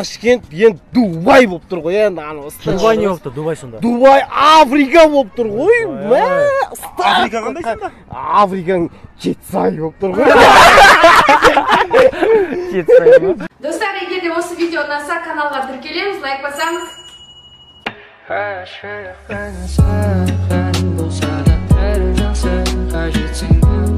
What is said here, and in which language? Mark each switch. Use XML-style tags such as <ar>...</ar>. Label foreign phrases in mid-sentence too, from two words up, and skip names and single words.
<kk>Ташкент енді Дубай болып тұр ғой, енді ана ыстық. Дубай не болып тұр, Дубай сонда? Дубай Африка болып тұр ғой. Африка қандай сонда? Африканың Жетісай болып тұр ғой. Жетісай ма? Достар, егер де осы видео ұнаса, каналға тіркелеңіз, лайк басаңыз. Her şey aynı sen, bolsa da her жақсы қажетсің.</kk>